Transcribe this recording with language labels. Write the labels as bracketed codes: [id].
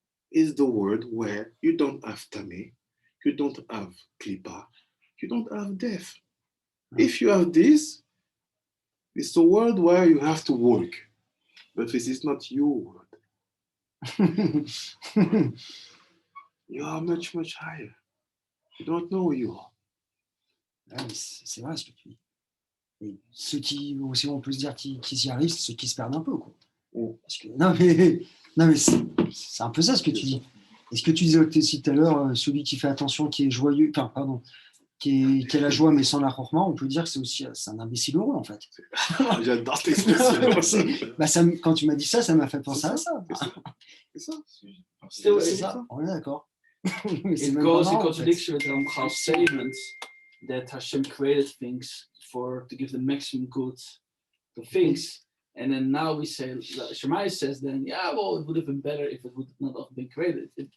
[en] Is the world where you don't have tameh, you don't have klipa, you don't have death. If you have this, it's a world where you have to work. But this is not your world. You are much, much higher. You don't know who you are. [fr] Ah, c'est vrai ce que tu dis. Et ceux qui, aussi on peut se dire qui y arrivent, c'est ceux qui se perdent un peu, quoi. Parce que, non mais c'est un peu ça ce que tu dis. Et ce que tu disais aussi tout à l'heure, celui qui fait attention, qui est joyeux, enfin pardon, qui a la joie mais sans la chorma, on peut dire que c'est un imbécile heureux en fait. J'adore cette expression. Quand tu m'as dit ça, ça m'a fait penser à ça. C'est ça. C'est ça, on est d'accord. [en] It goes in contradiction with Ramchal's statement that Hashem created things to give the maximum good to things. And then now we say, Shammai says then, yeah, well, it would have been better if it would not have been created.